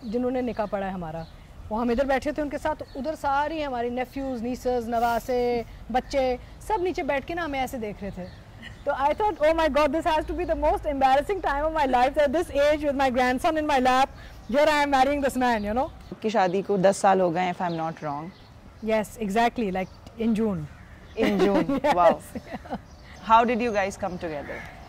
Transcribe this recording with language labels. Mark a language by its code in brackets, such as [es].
[ur] جنہوں نے نکاح پڑھا ہے ہمارا, وہ ہم ادھر بیٹھے تھے ان کے ساتھ, ادھر ساری ہماری نیفیوز, نیسز, نواسے, بچے سب نیچے بیٹھ کے نا ہمیں ایسے دیکھ رہے تھے. تو [en] I thought, oh my God, this has to be the most embarrassing time of my life at this age with my grandson in my lap. Here I am marrying this man, you know. [ur] کی شادی کو 10 سال ہو گئے ہیں, [en] if I'm not wrong. Yes, exactly, like in June. In June, yes. Wow. How did you guys come together?